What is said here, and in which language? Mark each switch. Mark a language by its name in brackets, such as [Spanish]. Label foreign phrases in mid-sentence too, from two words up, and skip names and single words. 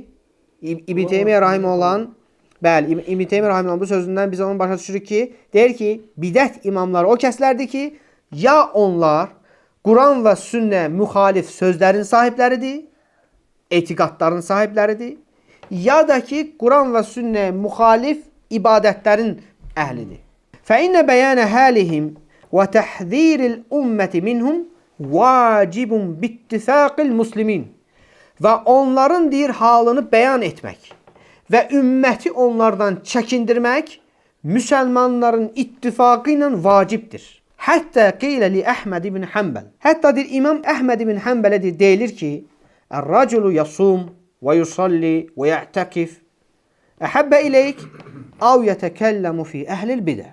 [Azerbaijani] İbn Teymiyyə rahimehullahın İbn Teymiyyə rahimehullahın bu sözündən biz onu başa düşürük ki, deyir ki, bidət imamları o kəslərdir ki, ya onlar Quran və sünnəyə müxalif sözlərin sahibləridir, etiqadların sahibləridir, ya da ki, Quran və sünnəyə müxalif ibadətlərin əhlidir. [Arabic] فَإِنَّ بَيَانَ هَالِهِمْ وَتَحْذِيرِ الْأُمَّةِ مِنْهُمْ وَاجِبٌ بِاتِّفَاقِ الْمُسْلِمِينَ. [Azerbaijani] Və onların deyir halını bəyan etmək və ümməti onlardan çəkindirmək müsəlmanların ittifaqı ilə vacibdir. [Arabic] حتى قيل لأحمد بن حنبل. [Azerbaijani] Hətta deyir İmam Əhməd ibn Həmbələ deyilir ki, [Arabic] "الرجل يصوم ويصلي ويعتكف أحب إليك أو يتكلم في أهل البدع."